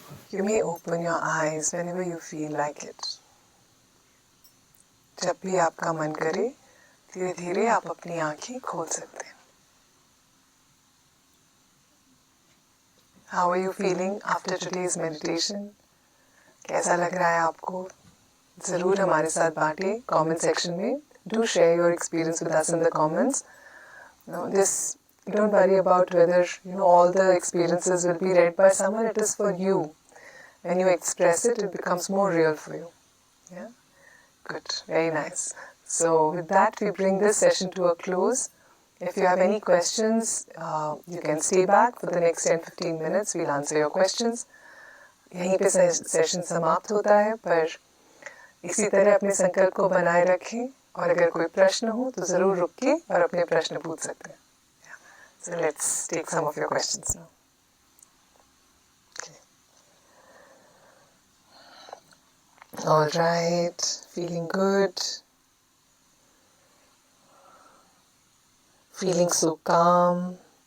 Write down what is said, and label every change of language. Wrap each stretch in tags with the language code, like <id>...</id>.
<en>You may open your eyes whenever you feel like it.</en> <hi>जब भी आपका मन करे धीरे धीरे आप अपनी आंखें खोल सकते हैं.</hi> <en>How are you feeling after today's meditation?</en> <hi>कैसा लग रहा है आपको? ज़रूर हमारे साथ बांटें comment section में.</hi> <en>Do share your experience with us in the comments. Don't worry about whether all the experiences will be read by someone. It is for you. When you express it, it becomes more real for you. Yeah? Good. Very nice. So with that, we bring this session to a close. If you have any questions, you can stay back for the next 10-15 minutes. We'll answer your questions.</en> <hi>यहीं पे session समाप्त होता है, पर इसी तरह अपने संकल्प को बनाए रखें और अगर कोई प्रश्न हो तो ज़रूर रुक के और अपने प्रश्न पूछ सकते हैं.</hi> <en>So let's take some of your questions now. All right, feeling good, feeling so calm.</en>